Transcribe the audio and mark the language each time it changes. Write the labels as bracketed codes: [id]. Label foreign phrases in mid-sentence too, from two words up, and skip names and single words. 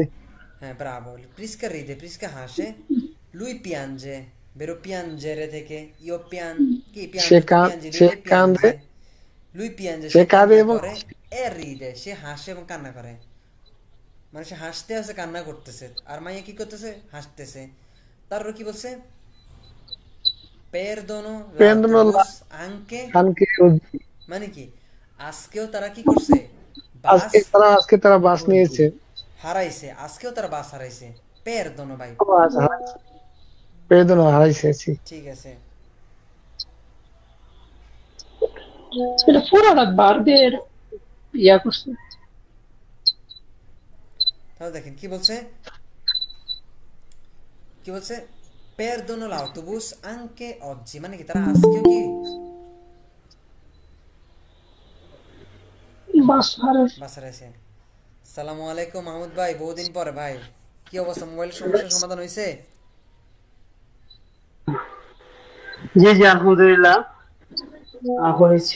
[bn] হ্যাঁ ব্রাভো, [it] Prisca ride, [bn] প্রিস্কা হাসে, [it] lui piange, verbo piangere [bn] থেকে, ইও পিয়ান কি পিয়াঞ্জে, সে কাঁদে, [it] lui piange, [bn] সে কাঁদে এবং [it] e ride, [bn] সে হাসে এবং কান্না করে, মানে সে হাসতে হাসতে কান্না করতেছে, আর মাইয়া কি করতেছে, হাসতেছে। তারপর কি বলছে, [it] perdono l'autobus anche, [bn] মানে কি আজকেও তারা কি করছে, আজকে তারা বাস নিয়েছে, হারাইছে, আজকেও তারা বাস হারাইছে, perdono ভাই, perdono হারাইছে। ঠিক আছে, এটা পুরোটা বারদের ইয়া করছে। তাহলে দেখেন কি বলছে, কি বলছে, [it] perdono l'autobus anche oggi, [bn] মানে কি তারা আজকেও কি বাস হারাইছে। [ar] السلام عليكم [bn] মাহমুদ ভাই, বহুদিন পরে ভাই, কি অবস্থা, মোবাইলের সমস্যার সমাধান হয়েছে? জি জি আলহামদুলিল্লাহ হয়েছে।